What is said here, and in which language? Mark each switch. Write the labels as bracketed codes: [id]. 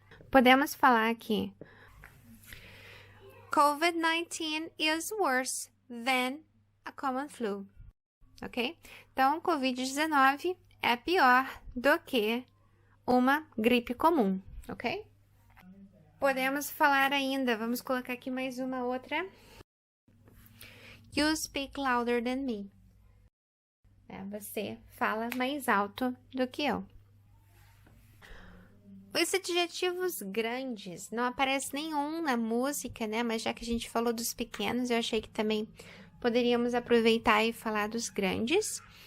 [pt] Podemos falar aqui: [en] COVID-19 is worse than a common flu. Ok? [pt] Então, COVID-19 é pior do que uma gripe comum, ok? Podemos falar ainda, vamos colocar aqui mais uma outra. [en] You speak louder than me. [pt] Você fala mais alto do que eu. Os adjetivos grandes, não aparece nenhum na música, né? Mas já que a gente falou dos pequenos, eu achei que também poderíamos aproveitar e falar dos grandes.